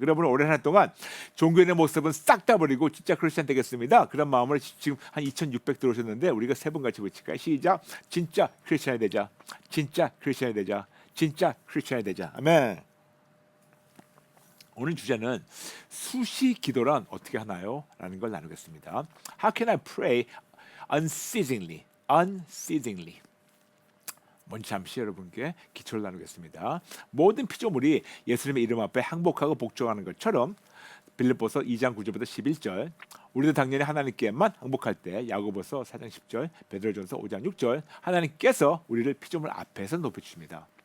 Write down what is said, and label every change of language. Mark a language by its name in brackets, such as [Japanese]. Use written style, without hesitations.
[Korean] 그러므로 올해 한 해 동안 종교인의 모습은 싹 다 버리고 진짜 크리스천 되겠습니다. 그런 마음으로 지금 한 2,600 들어오셨는데 우리가 세 분 같이 외칠까요? 시작. 진짜 크리스천이 되자. 진짜 크리스천이 되자. 진짜 크리스천이 되자. 아멘. 오늘 주제는 수시 기도란 어떻게 하나요? 라는 걸 나누겠습니다. [English] How can I pray unceasingly? Unceasingly. [Korean] 먼저 잠시 여러분께 기초를 나누겠습니다. 모든 피조물이 예수님의 이름 앞에 항복하고 복종하는 것처럼 빌립보서 2장 9절부터 11절 우리도 당연히 하나님께만 항복할 때 야고보서 4장 10절 베드로전서 5장 6절 하나님께서 우리를 피조물 앞에서 높여주십니다.